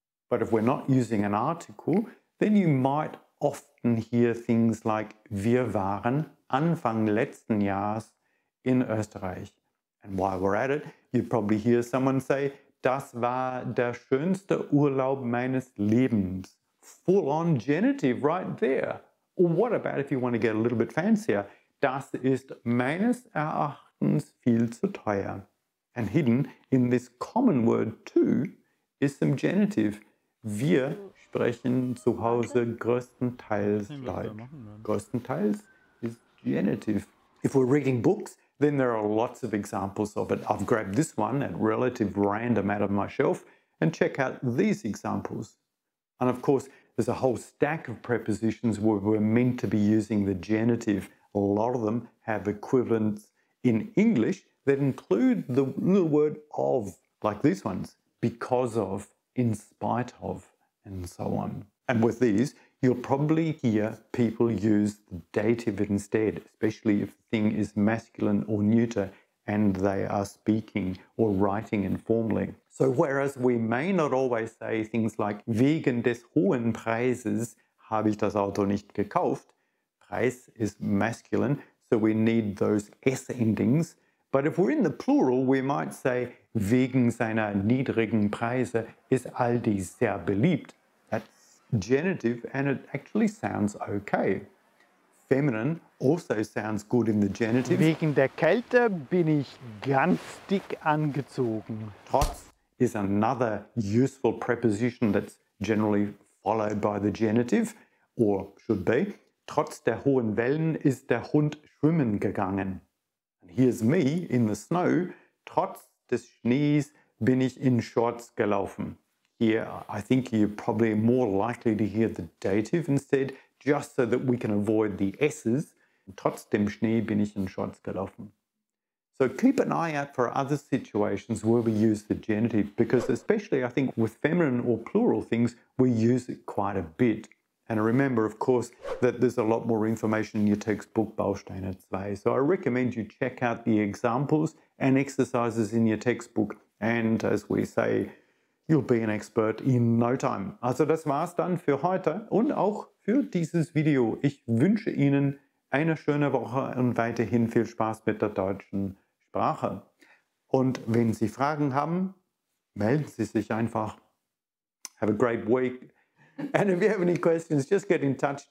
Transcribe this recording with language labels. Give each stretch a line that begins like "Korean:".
English: But if we're not using an article, then you might often hear things like,
German: wir waren Anfang letzten Jahres in Österreich.
English: And while we're at it, you'd probably hear someone say,
German: das war der schönste Urlaub meines Lebens.
English: Full on genitive right there. Or what about if you want to get a little bit fancier?
German: Das ist meines Erachtens viel zu teuer.
English: And hidden in this common word too is some genitive.
German: Wir sprechen zu Hause größtenteils Deutsch.
English: Größtenteils is genitive. If we're reading books, then there are lots of examples of it. I've grabbed this one at relative random out of my shelf and check out these examples. And of course, there's a whole stack of prepositions where we're meant to be using the genitive. A lot of them have equivalents in English that include the little word of, like these ones, because of, in spite of, and so on. And with these, you'll probably hear people use the dative instead, especially if the thing is masculine or neuter and they are speaking or writing informally. So whereas we may not always say things like,
German: wegen des hohen Preises habe ich das Auto nicht gekauft,
English: Preis is masculine, so we need those S endings. But if we're in the plural, we might say,
German: wegen seiner niedrigen Preise ist Aldi sehr beliebt.
English: That's genitive and it actually sounds okay. Feminine also sounds good in the genitive.
German: Wegen der Kälte bin ich ganz dick angezogen.
English: Trotz is another useful preposition that's generally followed by the genitive, or should be.
German: Trotz der hohen Wellen ist der Hund schwimmen gegangen.
English: And here's me in the snow.
German: Trotz des Schnees bin ich in Shorts gelaufen.
English: Here, I think you're probably more likely to hear the dative instead, just so that we can avoid the S's.
German: Trotz dem Schnee bin ich in Shorts gelaufen.
English: So keep an eye out for other situations where we use the genitive, because especially I think with feminine or plural things, we use it quite a bit. And remember, of course, that there's a lot more information in your textbook, Bausteine zwei. So I recommend you check out the examples and exercises in your textbook. And as we say, you'll be an expert in no time.
German: Also das war's dann für heute und auch für dieses Video. Ich wünsche Ihnen eine schöne Woche und weiterhin viel Spaß mit der deutschen Sprache. Und wenn Sie Fragen haben, melden Sie sich einfach.
English: Have a great week. And if you have any questions, just get in touch.